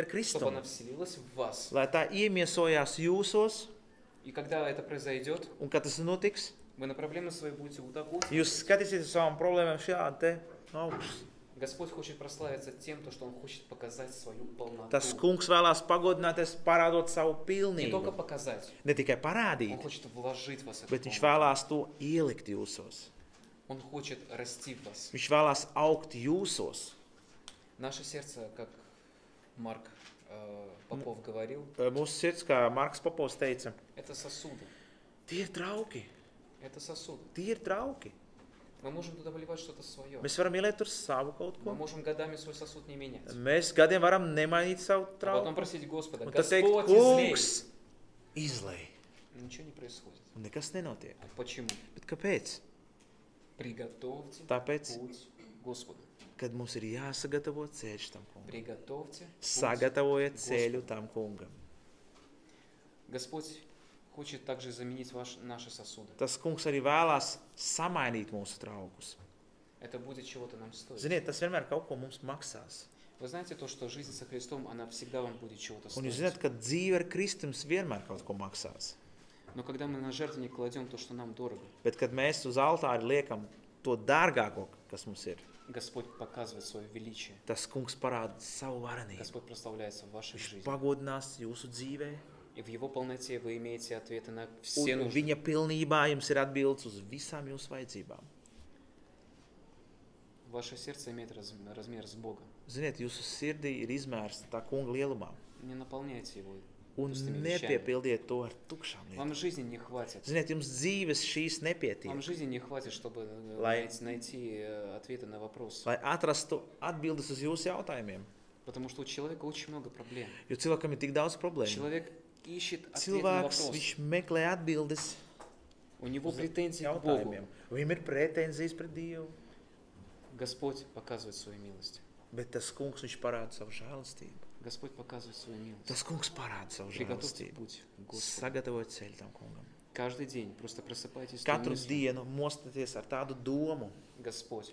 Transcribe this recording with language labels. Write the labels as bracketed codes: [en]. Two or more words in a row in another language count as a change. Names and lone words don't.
[ru] чтобы [lv] Kristum, [ru] она вселилась в вас. [lv] lai tā iemiesojās jūsos, [ru] И когда это произойдет, [lv] un kad tas notiks, [ru] вы на проблемы свои будете вот так вот. [lv] jūs skatīsieties uz savām problēmām šādi te no augšas. [ru] Господь хочет прославиться тем, что Он хочет показать свою полноту. [lv] Tas kungs vēlās pagodināties, parādot savu [ru] Не только [lv] pilnību. [ru] показать, [lv] Ne tikai [ru] Он [lv] parādīt, [ru] хочет вложить в вас эту [lv] bet viņš [ru] полноту. [lv] vēlās to ielikt jūsos. [ru] Он хочет расти в вас. [lv] Viņš vēlās augt jūsos. [ru] Наше сердце, как Марк Попов говорил, [lv] Mūsu sirds, kā Marks Popovs teica, [ru] это сосуды. [lv] tie ir trauki, [ru] Это сосуды. [lv] tie ir trauki. [ru] Мы можем туда вливать что-то свое. [lv] Mēs varam ieliet tur savu kaut [ru] Мы [lv] ko. [ru] можем годами свой сосуд не менять. [lv] Mēs gadiem varam nemainīt savu [ru] А потом [lv] trauku. [ru] просить Господа, [lv] Un tad teikt, [ru] Господь, излей. [lv] kungs, izlej. [ru] Ничего не происходит. [lv] Un nekas nenotiek. [ru] Почему? [lv] Bet kāpēc? [ru] Приготовьте [lv] Tāpēc, [ru] путь Господу. [lv] kad mums ir jāsagatavo ceļš tam kungam. [ru] Приготовьте путь. [lv] Sagatavojiet ceļu tam kungam. [ru] Господь хочет также заменить наши сосуды. [lv] Tas kungs arī vēlās samainīt mūsu traukus. [ru] Это будет чего-то нам стоить. [lv] Ziniet, tas vienmēr kaut ko mums maksās. [ru] Вы знаете то, что жизнь со Христом, она всегда вам будет чего-то [lv] Un jūs [ru] стоить. [lv] zināt, ka dzīve ar Kristums vienmēr kaut ko maksās. [ru] Но когда мы на жертвенник кладем то, что нам дорого, [lv] Bet, kad mēs uz altāri liekam to dārgāko, kas mums ir, [ru] Господь показывает свое величие. [lv] tas kungs parāda savu varenību. [ru] Господь прославляется в вашей [lv] Viņš [ru] жизни. [lv] pagodinās jūsu dzīvē, [ru] И в Его полноте вы имеете ответы на все [lv] un [ru] нужды. [lv] viņa pilnībā jums ir atbildes uz visām jūsu vajadzībām. [ru] Ваше сердце имеет размер с Бога. [lv] Ziniet, jūsu sirdī ir izmērs tā kunga lielumā, [ru] Не наполняйте его [lv] un [ru] пустыми вещами. [lv] nepiepildiet to ar tukšām [ru] Вам [lv] lietām. [ru] жизни не хватит. [lv] Ziniet, jums dzīves šīs [ru] Вам [lv] nepietiek, [ru] жизни не хватит, чтобы [lv] Lai- [ru] найти ответы на вопросы. [lv] lai atrastu atbildes uz jūsu jautājumiem. [ru] Потому что у человека очень много проблем. [lv] Jo cilvēkam ir tik daudz problēmu. [ru] Человек ищет ответ на [lv] Cilvēks, [ru] вопрос. [lv] viņš meklē atbildes [ru] У него [lv] uz [ru] претензии к Богу. [lv] jautājumiem. Viņam ir pretenzijas pret Dievu, [ru] Господь показывает свою милость. [lv] bet tas kungs, viņš parāda savu žēlastību. [ru] Господь показывает свою милость. [lv] Tas kungs parāda savu [ru] Приготовьте [lv] žēlastību. [ru] путь к Господу. [lv] Sagatavot ceļu tam kungam. [ru] Каждый день просто просыпайтесь с той [lv] Katru [ru] мыслью. [lv] dienu mostaties ar tādu domu. [ru] Господь,